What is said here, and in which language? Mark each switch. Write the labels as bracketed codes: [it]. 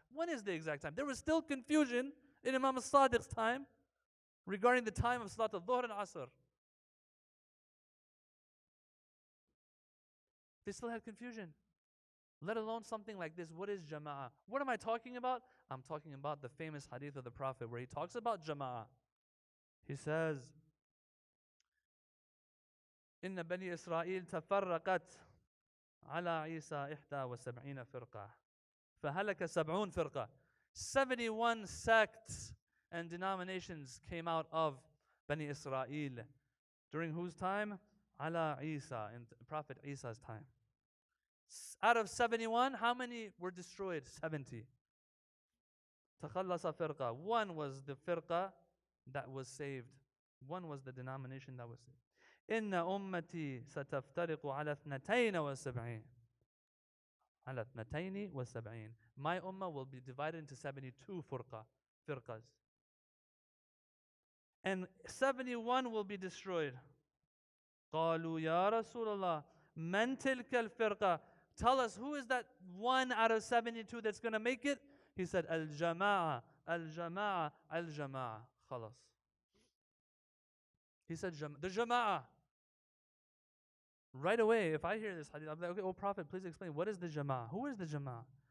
[en] When is the exact time? There was still confusion in Imam Sadiq's time regarding the time of Salatul Dhuhr and Asr. They still had confusion. Let alone something like this. What is Jama'ah? What am I talking about? I'm talking about the famous hadith of the Prophet where he talks about Jama'ah. He says, [ar] إن بني إسرائيل تفرقت على عيسى 71 فرقة فهلك 70 فرقة. [en] 71 sects and denominations came out of Bani Israel. During whose time? [ar] Ala Isa, [en] in Prophet Isa's time. Out of 71, how many were destroyed? [ar] 70. تخلص فرقة. [en] One was the firqa that was saved. One was the denomination that was saved. [ar] إن أمتي ستفترق على 72. على 72. [en] My ummah will be divided into 72 firqas. And 71 will be destroyed. [ar] قالوا يا رسول الله من تلك الفرقة? [en] Tell us, who is that one out of 72 that's going to make it? He said, Al-Jama'a, Al-Jama'a, Al-Jama'a. [ar] خلاص. [en] He said, the Jama'a. Right away, if I hear this hadith, I'm like, okay, oh Prophet, please explain, what is the Jama'a? Who is the Jama'a?